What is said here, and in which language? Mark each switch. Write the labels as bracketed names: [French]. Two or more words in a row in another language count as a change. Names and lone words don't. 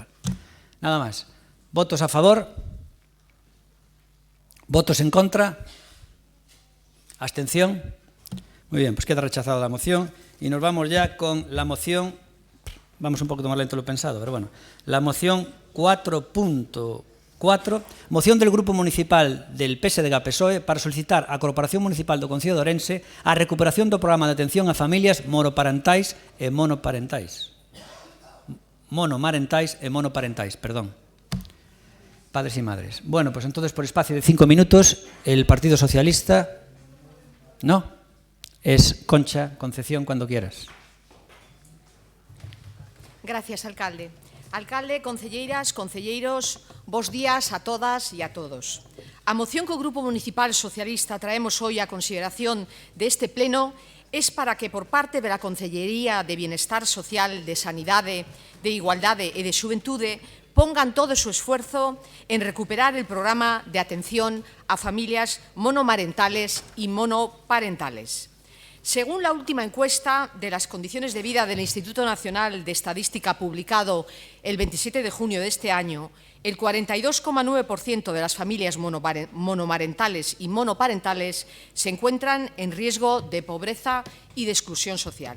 [Spanish] Nada más. ¿Votos a favor? ¿Votos en contra? ¿Abstención? Muy bien, pues queda rechazada la moción y nos vamos ya con la moción, vamos un poquito más lento de lo pensado, pero bueno, la moción 4.4, moción del Grupo Municipal del PSDG-PSOE para solicitar [Galician] a Corporación Municipal do Concello de Ourense a recuperación do programa de atención a familias monoparentais e monoparentais. [Spanish] Perdón. Padres y madres. Bueno, pues entonces por espacio de 5 minutos, el Partido Socialista... ¿No? Es Concha Concepción, cuando quieras. Gracias, alcalde. [Galician] Alcalde, concelleiras, concelleiros, bos días a todas e a todos. A moción que o Grupo Municipal Socialista traemos hoy a consideración deste pleno [Spanish] es para que [Galician] por parte da Concellería de Bienestar Social, de Sanidade, de Igualdade e de Xuventude pongan todo o seu esfuerzo en [Spanish] recuperar el programa de atención a familias monomarentales y monoparentales. Según la última encuesta de las condiciones de vida del Instituto Nacional de Estadística publicado el 27 de junio de este año, el 42,9% de las familias monomarentales y monoparentales se encuentran en riesgo de pobreza y de exclusión social.